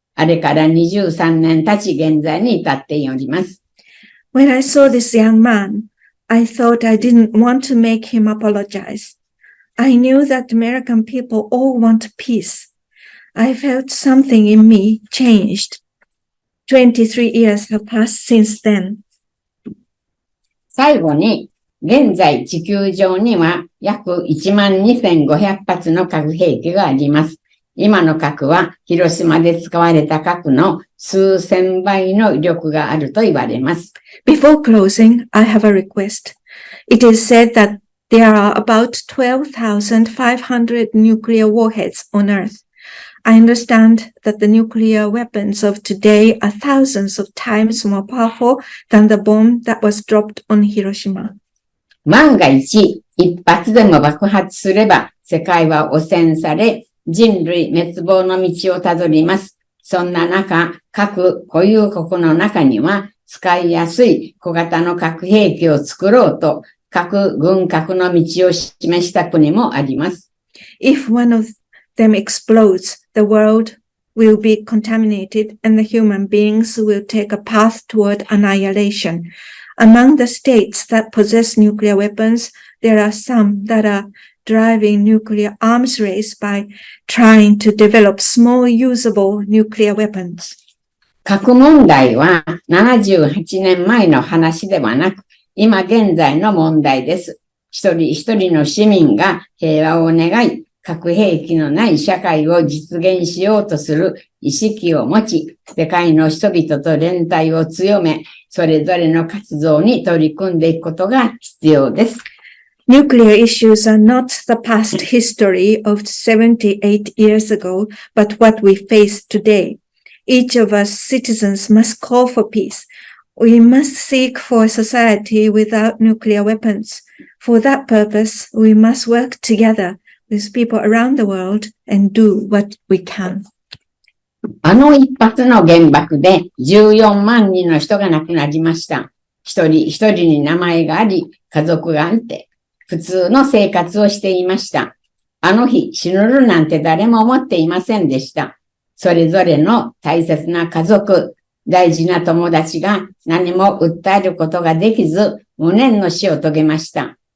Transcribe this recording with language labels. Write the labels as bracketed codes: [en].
[ja] あれから23年経ち現在に至っております。 [en] When I saw this young man, I thought I didn't want to make him apologize. I knew that American people all want peace. I felt something in me changed. 23 years have passed since then. [ja] 最後に、現在地球上には約12,500発の核兵器があります。今の核は広島で使われた核の数千倍の威力があると言われます。 [en] Before closing, I have a request. It is said that there are about 12,500 nuclear warheads on Earth. I understand that the nuclear weapons of today are thousands of times more powerful than the bomb that was dropped on Hiroshima. [ja] 万が一、一発でも爆発すれば、世界は汚染され、人類滅亡の道をたどります。そんな中、各保有国の中には、使いやすい小型の核兵器を作ろうと、核軍拡の道を示した国もあります。 [en] If one of them explodes, the world will be contaminated and the human beings will take a path toward annihilation. Among the states that possess nuclear weapons, there are some that are driving nuclear arms race by trying to develop small usable nuclear weapons. [ja] 核問題は78年前の話ではなく、今現在の問題です。一人一人の市民が平和を願い、核兵器のない社会を実現しようとする意識を持ち、世界の人々と連帯を強め、それぞれの活動に取り組んでいくことが必要です。 [en] Nuclear issues are not the past history of 78 years ago, but what we face today. Each of us citizens must call for peace. We must seek for a society without nuclear weapons. For that purpose, we must work together with people around the world and do what we can. [ja] あの一発の原爆で14万人の人が亡くなりました。一人一人に名前があり、家族があって、普通の生活をしていました。あの日、死ぬるなんて誰も思っていませんでした。それぞれの大切な家族、大事な友達が何も訴えることができず、無念の死を遂げました。